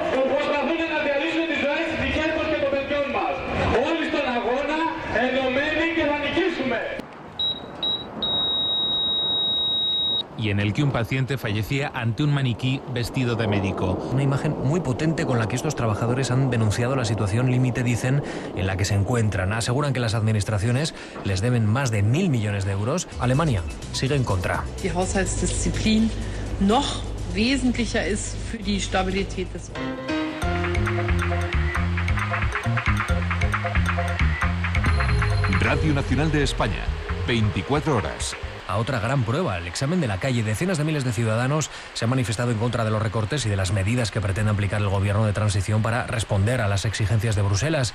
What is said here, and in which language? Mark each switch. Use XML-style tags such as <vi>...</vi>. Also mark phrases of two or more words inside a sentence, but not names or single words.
<es>Y en el que un paciente fallecía ante un maniquí vestido de médico. Una imagen muy potente con la que estos trabajadores han denunciado la situación límite, dicen, en la que se encuentran. Aseguran que las administraciones les deben más de 1.000 millones de euros. Alemania sigue en contra.</es> <de>Die Haushaltsdisziplin noch wesentlicher ist für die Stabilität des</de> <es>Radio Nacional de España, 24 horas. A otra gran prueba, el examen de la calle. Decenas de miles de ciudadanos se han manifestado en contra de los recortes y de las medidas que pretende aplicar el gobierno de transición para responder a las exigencias de Bruselas.</es>